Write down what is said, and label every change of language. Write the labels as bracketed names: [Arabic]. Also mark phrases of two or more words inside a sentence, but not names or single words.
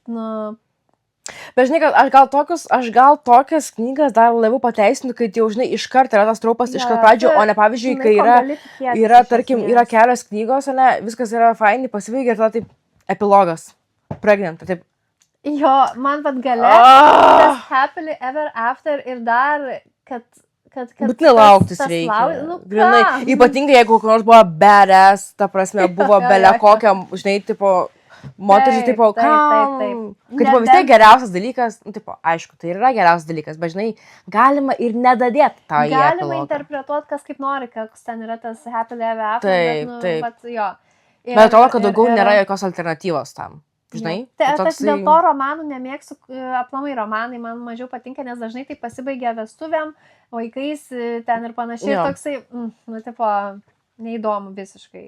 [Lithuanian] Bet žinai, kad aš gal tokias knygas dar labiau pateisinu, kad jau, žinai, iškart yra tas traupas iš pradžių, o ne pavyzdžiui, kai yra, tarkim, yra kelios knygos, ne, viskas yra fainai, pasibaigia ir tada taip epilogas. Pregnant, taip. Jo, man pat gale, tas [English] happily ever after [Lithuanian] ir dar, kad būtinai lauktis reikia. Grinai, ypatingai, jeigu kokia nors buvo badass, ta prasme, buvo belia kokia, žinai, tipo, moteris, tipo, kam? Kad, tipo, vis tiek geriausias dalykas, aišku, tai yra geriausias dalykas, bet, žinai, galima ir nedadėti tą į epilogą. Galima interpretuoti, kas kaip nori, koks ten yra tas [English] happily ever after, [Lithuanian] bet, jo. Bet atrodo, kad daugiau nėra jokios alternatyvos tam. Žinai? Aš dėl to romanų nemėgstu, aplamai romanai man mažiau patinka, nes dažnai tai pasibaigia vestuvėm, vaikais ten ir panašiai. Ir toksai, tipo, neįdomu visiškai.